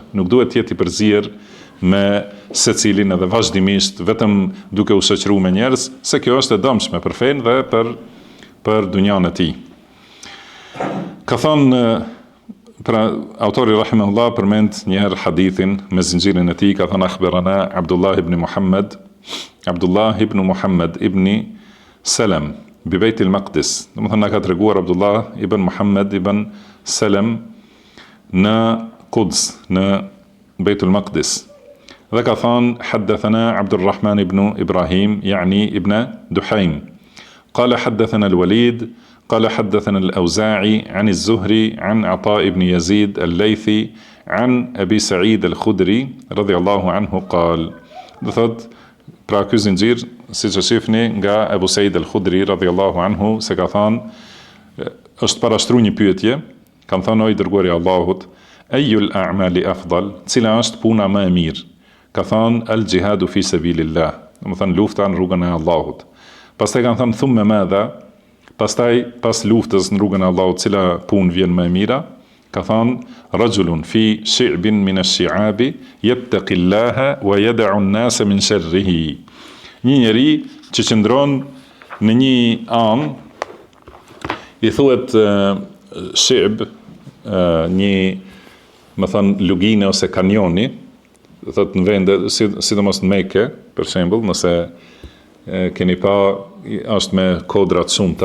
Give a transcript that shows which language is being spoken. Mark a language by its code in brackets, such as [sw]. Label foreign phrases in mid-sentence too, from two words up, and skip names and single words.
[sq] Nuk duhet të jetë i përzier me secilin edhe vazhdimisht vetëm duke u shoqëruar me njerëz, se kjo është e dëmshme për fenë dhe për dunjan e tij. Ka thonë, pra autori rahimahullah përmend një herë hadithin me zinxhirin e tij, ka thënë [ar] أخبرنا عبد الله بن محمد عبد الله بن محمد بن سلام ببيت المقدس. [sq] Domethënë na ka treguar Abdullah ibn Muhammad ibn Salam në Quds, në Bejt al-Maqdis. Dhe ka thënë [ar] حدثنا عبد الرحمن بن إبراهيم يعني ابن دحيم. قال حدثنا الوليد قال حدثنا الأوزاعي عن الزهري عن عطاء بن يزيد الليثي عن أبي سعيد الخدري رضي الله عنه قال. [sq] Dhe thot, pra ky zinxhir, siç e shihni nga Abu Said al-Khudri [ar] رضي الله عنه, [sq] se ka thënë, është parashtruar një pyetje, kanë thënë o i dërguari i Allahut, [ar] أي الأعمال أفضل, [sq] cila është puna më e mirë? Ka thënë [ar] الجهاد في سبيل الله, [sq] domethënë lufta në rrugën e Allahut. Pastaj kanë thënë [ar] ثم ماذا, [sq] pastaj pas luftës në rrugën e Allahut, cila punë vjen më e mira? Ka thënë [ar] رجل في شعب من الشعاب يتقي الله ويدع الناس من شره. [sq] Një njeri që qëndron në një anë, i thuhet shi'b, një më thënë lugine ose kanjoni, thot në vende, sidomos në Mekë, për shembull, nëse keni pa, është me kodra të shumta.